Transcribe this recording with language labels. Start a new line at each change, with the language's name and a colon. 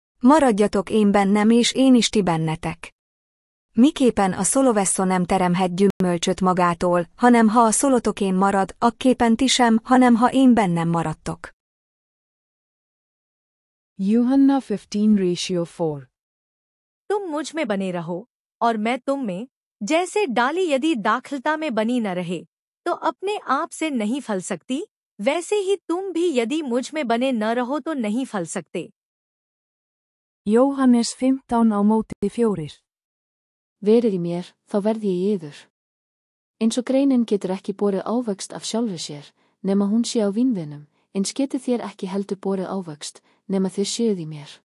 Hungarian: Maradjatok én bennem és én is ti bennetek. Miképpen a szolovesszó nem teremhet gyümölcsöt magától, hanem ha a szolotokén marad, akképpen ti sem, hanem ha én bennem maradtok.
Hindi: यूहन्ना 15:4. तुम मुझ में बने रहो और मैं तुम में, जैसे डाली यदि दाखलता में बनी न रहे तो अपने आप से नहीं फल सकती, वैसे ही तुम भी यदि मुझ में बने न रहो तो नहीं फल सकते.
Icelandic: Jóhannes 15:4. Verið í mér, þá verð ég í yður. Eins og greinin getur ekki borið ávöxt af sjálfri sér, nema hún sé á vínvinum, eins getið þér ekki heldur borið ávöxt, nema þér séuð í mér.